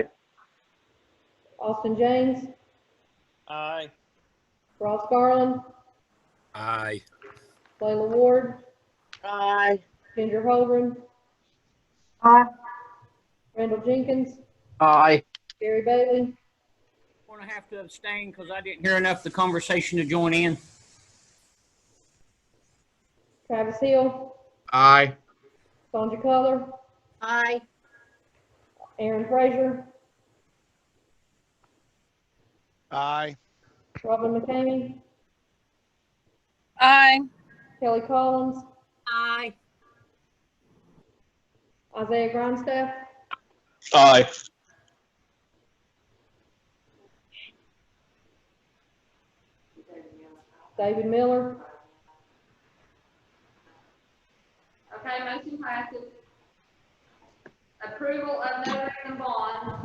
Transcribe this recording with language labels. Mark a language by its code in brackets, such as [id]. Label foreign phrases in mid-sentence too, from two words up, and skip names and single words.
[en] Austin James, Aye. Ross Garland, Aye. Layla Ward, Aye. Ginger Holdren, Aye. Randall Jenkins, Aye. Gary Bailey, Going to have to abstain because I didn't hear enough of the conversation to join in. Travis Hill, Aye. Sandra Cutler, Aye. Aaron Frazier, Aye. Robin McCamey, Aye. Kelly Collins, Aye. Isaiah Grindstaff, Aye. David Miller, Okay, motion passes. Approval of no written bond.